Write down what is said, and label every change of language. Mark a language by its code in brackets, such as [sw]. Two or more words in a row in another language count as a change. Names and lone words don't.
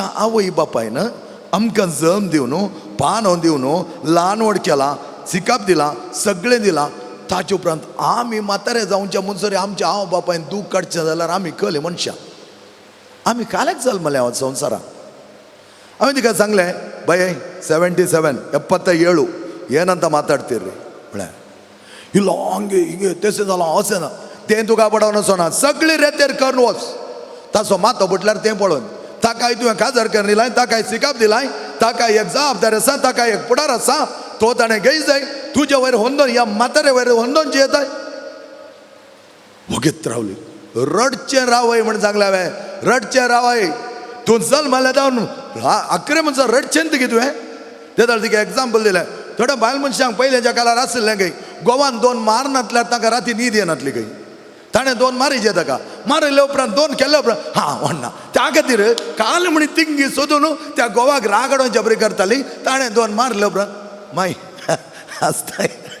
[kok] आवय बापायन आमकां जल्म दिवन पानो दिवन ल्हान व्हड केलां सिकाप दिलां सगळें दिलां ताचे उपरांत आमी म्हातारे जावच्या म्हणसर आमच्या आवय बापायन दूख काडचें जाल्यार आमी खले मनशां आमी काल्याक जल्मले हांव संवसारांत हांवें तिका सांगलें बाये 77 [kn] ಏನಂತ ಮಾತಾಡ್ತೀರಿ [kok] म्हळ्यार [kn] ಇಲ್ಲ ಹಂಗೆ ಹಿಂಗೆ [kok] तेसें अशें ना तें तुका पडोवन वचना सगळी रेतेर करून वच ताचो मातो बुटल्यार तें पळोवन ताकाय तुवें काजार करून दिलाय ताकाय सिकाप दिलाय ताकाय एक जबाबदारी आसा ताकाय एक पुडार आसा तो ताणें घेय जाय तुजे वयर होंदोन ह्या म्हातारे वयर होंदोन जियेताय वगीत रावली रडचें रावय म्हण सांगलें हांवें रडचें रावय तूं जल्माले जावन 11 म्हणसर रडचें तुगे तुवें ते जाल्यार तिका एग्जाम्पल दिलें थोड्या बायल मनशांक पयलेंच्या काळार आसलें खंय गोवान 2 मार नातल्यार ताका राती न्हीद येनातली खंय ताणें 2 मारिचे ताका मारिल्ले उपरांत 2 केल्ले उपरांत हां व्हडना त्या खातीर काल म्हणी तिंगी सोदून त्या गोवाक रागडोवन जबरी करताली ताणें 2 मारले उपरांत माय आसताय